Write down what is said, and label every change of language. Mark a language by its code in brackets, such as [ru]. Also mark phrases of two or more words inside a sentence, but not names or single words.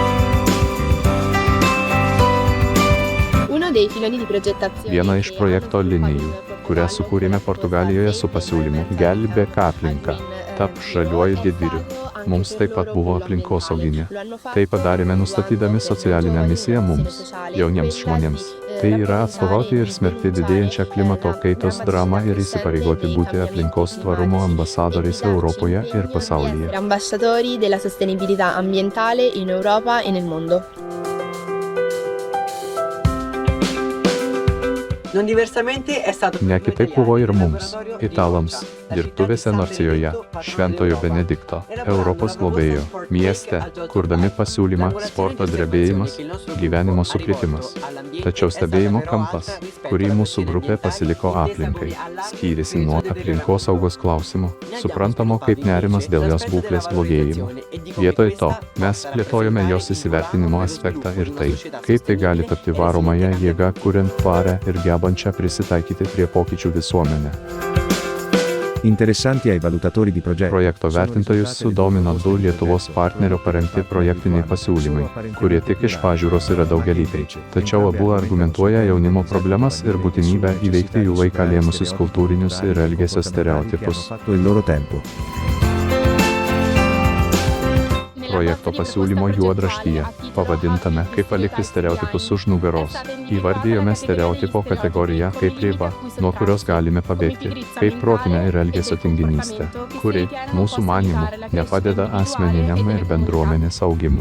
[lt] Viena iš projekto linijų, kurią sukūrėme Portugalijoje su pasiūlymu Gelbėk aplinką, tap žaliuoju didvyriu. Mums taip pat buvo aplinkosauginė. Tai padarėme nustatydami socialinę misiją mums, jauniems žmonėms, Tai yra atstovauti ir smerkti didėjančią klimato kaitos dramą ir įsipareigoti būti aplinkos tvarumo ambasadoriais Europoje ir pasaulyje. [it] Ambasciatori della sostenibilità ambientale in Europa e nel mondo. [lt] Ne kitaip buvo ir mums, italams, dirbtuvėse Norcijoje, Šventojo Benedikto, Europos globėjo, mieste, kurdami pasiūlymą sporto drebėjimas, gyvenimo sukritimas. Tačiau stebėjimo kampas, kurį mūsų grupė pasiliko aplinkai, skyrėsi nuo aplinkosaugos klausimo, suprantamo kaip nerimas dėl jos būklės blogėjimo. Vietoj to, mes plėtojame jos įsivertinimo aspektą ir tai, kaip tai gali tapti varomąją jėgą, kuriant tvarę ir gebančią prisitaikyti prie pokyčių visuomenę. [it] Interessanti ai valutatori di progetto. [lt] Projekto vertintojus sudomino 2 Lietuvos partnerio parengti projektiniai pasiūlymai, kurie tik iš pažiūros yra daugialypiai. Tačiau abu argumentuoja jaunimo problemas ir būtinybę įveikti jų laiką lėmusius kultūrinius ir elgesio stereotipus. [it] Il loro tempo. [lt] Projekto pasiūlymo juodraštyje, pavadintame kaip palikti stereotipus už nugaros, įvardijome stereotipo kategoriją kaip ribą, nuo kurios galime pabėgti, kaip protinę ir elgesio tinginystę, kuri, mūsų manymu, nepadeda asmeniniam ir bendruomenės augimui.